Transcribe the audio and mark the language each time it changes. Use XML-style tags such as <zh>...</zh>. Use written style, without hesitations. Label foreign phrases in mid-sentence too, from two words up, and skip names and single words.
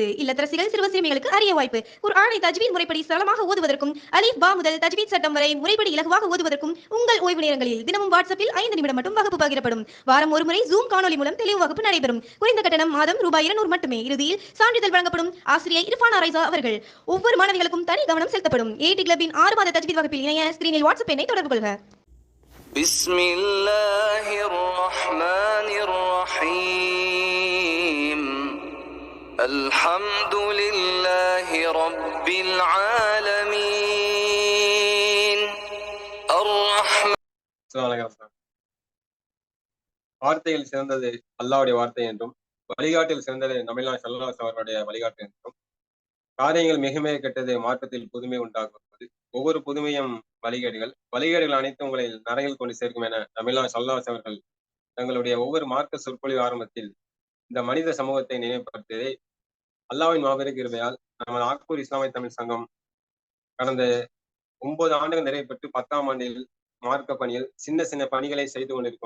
<ta>இல்லத்தரசிகள் சிறுவர் சிறுமிகளுக்கு அரிய வாய்ப்பு. குர்ஆனை தஜ்வீத் முறைப்படி சரளமாக ஓதுவதற்கும்,</ta> <ar>ألف باء</ar> <ta>முதல் தஜ்வீத் சட்டம் வரை முறைப்படி இலகுவாக ஓதுவதற்கும் உங்கள் ஓய்வு நேரங்களில் தினமும் வாட்ஸ்அப்பில் 5 நிமிடம் மட்டும் வகுப்பு பகிரப்படும். வாரம் ஒரு முறை ஜூம் காணொலி மூலம் தெளிவு வகுப்பு நடைபெறும். குறைந்த கட்டணம் மாதம் ரூபாய் 200 மட்டுமே. இறுதியில் சான்றிதழ் வழங்கப்படும். ஆசிரியர் இர்ஃபானா ரைசா அவர்கள். ஒவ்வொரு மாணவிகளுக்கும் தனி கவனம் செலுத்தப்படும். ஏடி கிளப்பின் 6 மாத தஜ்வீத் வகுப்பில் இணைய ஸ்கிரீனில் வாட்ஸ்அப் எண்ணை தொடர்பு கொள்க.</ta> <ar>بسم الله الرحمن الرحيم الحمد لله رب العالمين الرحمن.</ar> <ta>வார்த்தையில் சிறந்தது அல்லாஹ்வுடைய வார்த்தை என்றும், வழிகாட்டில் சிறந்தது நபிகள்</ta> <ar>صلى الله عليه</ar> <ta>அவர்களுடைய வழிகாட்டு என்றும், காரியங்கள் மிக மிக கெட்டது மார்க்கத்தில் புதுமை உண்டாக்குவது, ஒவ்வொரு புதுமையும் வழிகேடுகள் அனைத்தும் உங்களை நரகில் கொண்டு சேர்க்கும் என நபிகள்</ta> <ar>صلى الله عليه</ar> <ta>அவர்கள் தங்களுடைய ஒவ்வொரு மார்க்க சொற்பொழிவு ஆரம்பத்தில் இந்த மனித சமூகத்தை நினைவுபடுத்தியதை அல்லாஹ்வின் மாபெரும் கிருபையால் நமது ஆக்கூர் இஸ்லாமிய தமிழ் சங்கம் கடந்த 9 ஆண்டுகள் நிறைவு பெற்று 10ஆம் ஆண்டில் மார்க்க பணியில் சின்ன சின்ன பணிகளை செய்து கொண்டிருக்கோம்.</ta>